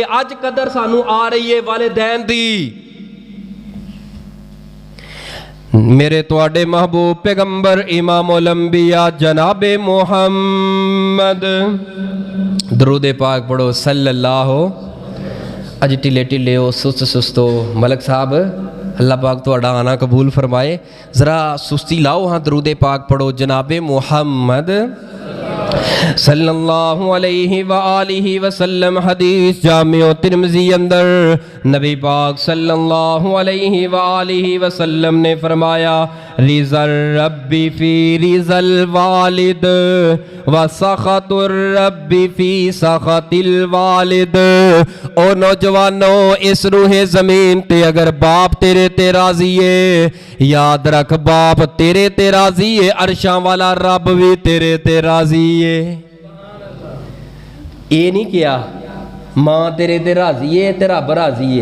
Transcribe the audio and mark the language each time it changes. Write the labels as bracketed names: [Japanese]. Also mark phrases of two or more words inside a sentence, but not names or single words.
[Punjabi] اج قدر سانوں آ رہی ہے والدین دی۔ میرے تہاڈے محبوب پیغمبر امام الانبیاء جنابِ محمد درود پاک پڑھو صلی اللہ. اج ڈھلے ڈھلے ہو سست سست ہو ملک صاحب اللہ پاک تہاڈا آنا قبول فرمائے. ذرا سستی لاہو ہاں درود پاک پڑھو جنابِ محمد [Arabic] صلى الله عليه وآله وسلم. [Punjabi] حدیث جامع ترمذی اندر نبی پاک [Arabic] صلى الله عليه وآله وسلم [Punjabi] نے فرمایا [Arabic] رضا الرب في رضا الوالد وسخط الرب في سخط الوالد. [Punjabi] او نوجوانو اس روئے زمین تے اگر باپ تیرے تے راضی ہے، یاد رکھ باپ تیرے تے راضی ہے، عرشاں والا رب وی تیرے تے راضی ہے. ایہہ نہیں کیہا ماں تیرے تے راضی ہے تے رب راضی ہے.